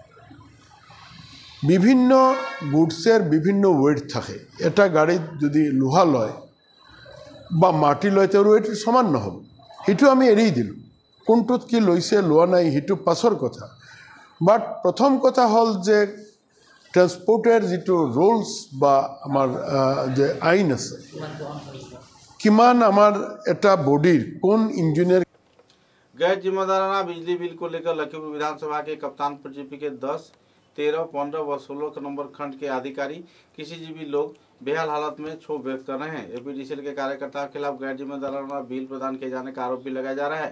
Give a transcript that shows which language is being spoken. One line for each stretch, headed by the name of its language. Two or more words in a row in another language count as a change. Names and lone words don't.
Assamese: বিভিন্ন গুডছৰ বিভিন্ন ৱেইট থাকে এটা গাড়ীত যদি লোহা লয় বা মাটি লয় তেওঁৰ ৱেইট সমান নহ'ব সেইটো আমি এৰি দিলোঁ কোনটোত কি লৈছে লোৱা নাই সেইটো পাছৰ কথা বাট প্ৰথম কথা হ'ল যে ট্ৰেন্সপৰ্টেৰ যিটো ৰুলছ বা আমাৰ যে আইন আছে কিমান আমাৰ এটা বডিৰ কোন ইঞ্জিনিয়াৰ
Hindi: गैर जिम्मेदाराना बिजली बिल को लेकर लखीमपुर विधानसभा के कप्तानपुर जीपी के 10, 13, 15 व 16 नंबर खंड के अधिकारी किसी लोग बेहाल हालत में क्षोभ व्यक्त कर रहे हैं। एपीडीसीएल के कार्यकर्ताओं के खिलाफ गैर जिम्मेदाराना बिल प्रदान किए जाने का आरोप भी लगाया जा रहा है।